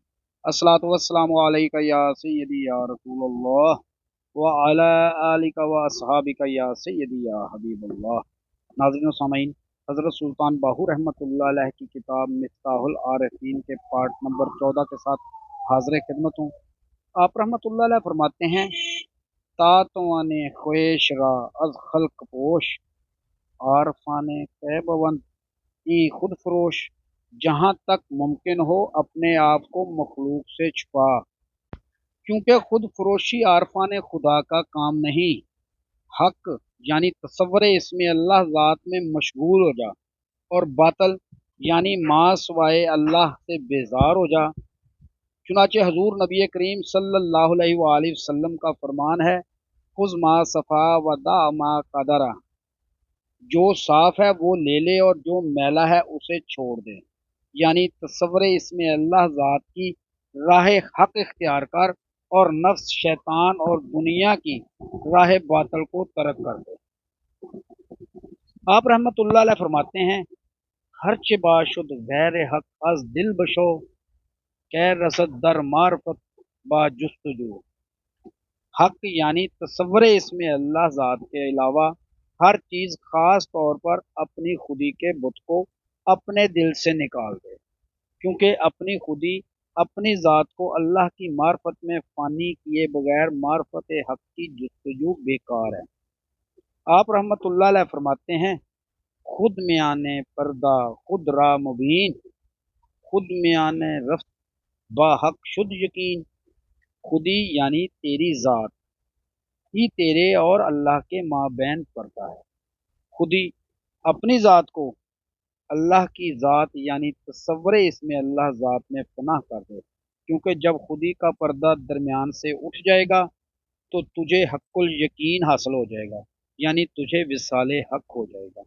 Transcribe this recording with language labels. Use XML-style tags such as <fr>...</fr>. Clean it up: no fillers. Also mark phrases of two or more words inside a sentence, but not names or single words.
<ar>الصلاۃ والسلام علیک یا سیدی یا رسول اللہ وعلی آلک و اصحابک یا سیدی یا حبیب اللہ۔</ar> <ur>ناظرین و سامعین، حضرت سلطان باہو</ur> <ar>رحمۃ اللہ علیہ</ar> <ur>کی کتاب مفتاح العارفین کے پارٹ نمبر 14 کے ساتھ حاضر خدمت ہوں۔ آپ</ur> <ar>رحمۃ اللہ علیہ</ar> <ur>فرماتے ہیں،</ur> <fa>تا توان خویش را از خلق پوش، عارفان قیبوند ای خود فروش،</fa> <ur>جہاں تک ممکن ہو اپنے آپ کو مخلوق سے چھپا، کیونکہ خود فروشی عارفان خدا کا کام نہیں۔ حق یعنی تصور اسم اللہ ذات میں مشغول ہو جا، اور باطل یعنی ما سوائے اللہ سے بیزار ہو جا۔ چنانچہ حضور نبی کریم</ur> <ar>صلی اللہ علیہ وآلہ وسلم</ar> <ur>کا فرمان ہے،</ur> <ar>خذ ما صفا و دع ما قدرہ،</ar> <ur>جو صاف ہے وہ لے لے اور جو میلا ہے اسے چھوڑ دے، یعنی تصور اسم اللہ ذات کی راہ حق اختیار کر اور نفس، شیطان اور دنیا کی راہ باطل کو ترک کر دے۔ آپ</ur> <ar>رحمت اللہ علیہ</ar> <ur>فرماتے ہیں،</ur> <fa>ہر چه باشد غیر حق از دل بشو، کہ رسد در معرفت با جستجو۔</fa> <ur>حق یعنی تصور اسم اللہ ذات کے علاوہ ہر چیز خاص طور پر اپنی خودی کے بت کو اپنے دل سے نکال دے، کیونکہ اپنی خودی، اپنی ذات کو اللہ کی معرفت میں فانی کیے بغیر معرفت حق کی جستجو بیکار ہے۔ آپ</ur> <ar>رحمت اللہ علیہ</ar> <ur>فرماتے ہیں،</ur> <fa>خود میانے پردہ خود را مبین، خود میانے رفت با حق شد یقین۔</fa> <ur>خودی یعنی تیری ذات ہی تیرے اور اللہ کے مابین پردہ ہے۔ خودی اپنی ذات کو اللہ کی ذات یعنی تصور اسم اللہ ذات میں پناہ کر دے، کیونکہ جب خودی کا پردہ درمیان سے اٹھ جائے گا تو تجھے حق الیقین حاصل ہو جائے گا، یعنی تجھے وصال حق ہو جائے گا۔</ur>